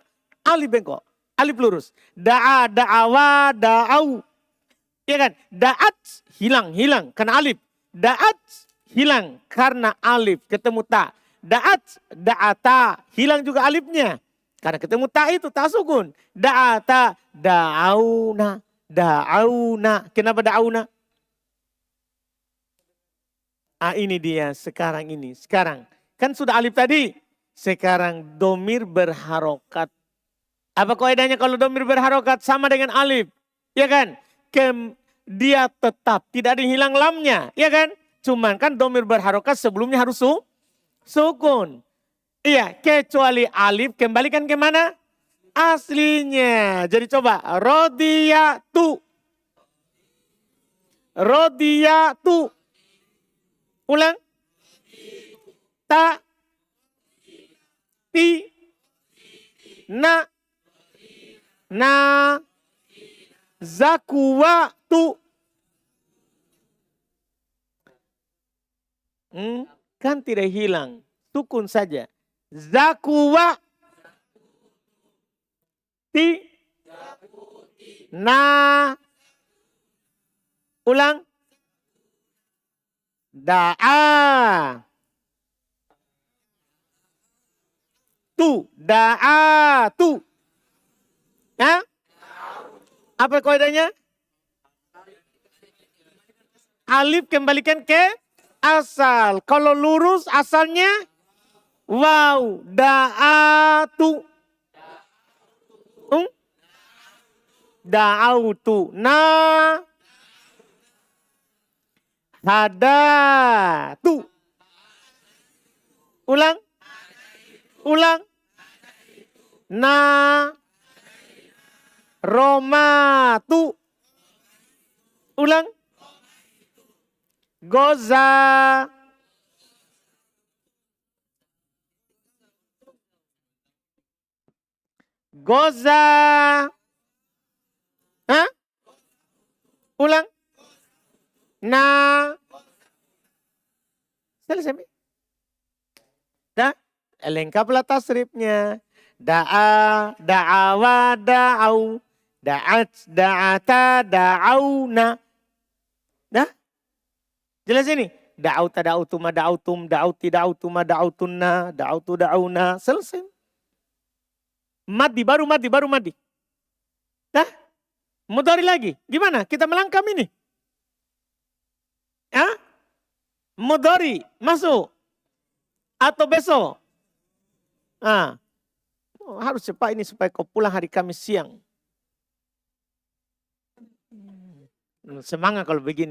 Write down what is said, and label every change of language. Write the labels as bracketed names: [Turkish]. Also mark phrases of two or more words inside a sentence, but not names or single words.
[Indonesian] Alif bengkok, alif lurus. [Arabic] دعا، دعوا، دعوا. [Indonesian] Iya kan? Da'at hilang karena alif. Da'at hilang karena alif ketemu ta. [Arabic] دعت، دعتا [Indonesian] hilang juga alifnya. Karena ketemu ta itu ta sukun. [Arabic] دعتا، دعون، دعون. [Indonesian] Kenapa da'auna? Ini dia sekarang ini. Sekarang kan sudah alif tadi. Sekarang domir berharokat. Apa kaidahnya kalau domir berharokat sama dengan alif? Ya kan? Dia tetap tidak ada yang hilang lamnya, ya kan? Cuman kan domir berharokat sebelumnya harus sukun. Iya, kecuali alif kembalikan ke mana? Aslinya. Jadi coba rodiyatu. Rodiyatu. Ulang. Ta. Ti. Na. Na. Zakuwatu. Kan tidak hilang. Sukun saja. Zakuwa. Ti. Na. Ulang. Da'a. Tu. Da'a. Tu. Ya? Apa kaidahnya? Alif kembalikan ke asal. Kalau lurus asalnya waw. [Arabic] دعت. دعوت. نا. [Indonesian] Hadatu. Ulang. Ulang. Na. Romatu. Ulang. Goza. Goza. Hah? Ulang. Na. Selesai. Dah, lengkaplah tasrifnya. [Arabic] دعا، دعوا، دعوا. دعت، دعتا، دعون. [Indonesian] Dah? Jelas ini? [Arabic] دعوت، دعوتما، دعوتم، دعوت، دعوتما، دعوتن، دعوت، دعونا. [Indonesian] Selesai. Madi, baru madi. Dah? Mudhari lagi. Gimana? Kita melangkam ini. Ya? Mudhari, masuk. Atau besok. Harus cepat ini supaya kau pulang hari Kamis siang. Semangat kalau begini.